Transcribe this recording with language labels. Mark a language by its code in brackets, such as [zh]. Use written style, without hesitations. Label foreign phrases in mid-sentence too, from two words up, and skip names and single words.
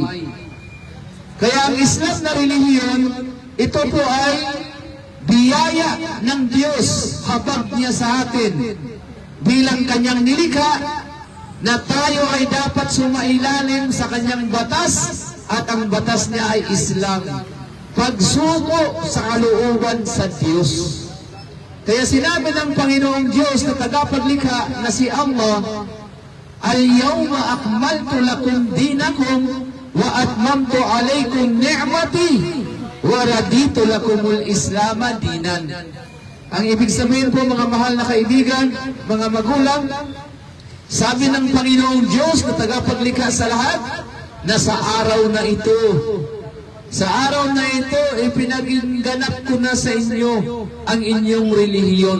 [tl] Kaya ang Islam na relihiyon, ito po ay biyaya ng Diyos, habag niya sa atin bilang kanyang nilikha na tayo ay dapat sumailalim sa kanyang batas, at ang batas niya ay Islam. Pagsuko sa kalooban sa Diyos. Kaya sinabi ng Panginoong Diyos na tagapaglikha na si Allah, [ar] "اليوم أكملت لكم دينكم وأتممت عليكم نعمتي ورضيت لكم الإسلام دينا." [tl] Ang ibig sabihin po, mga mahal na kaibigan, mga magulang, sabi ng Panginoong Diyos na tagapaglikha sa lahat, na sa araw na ito, sa araw na ito, ipinaganap ko na sa inyo ang inyong relihiyon.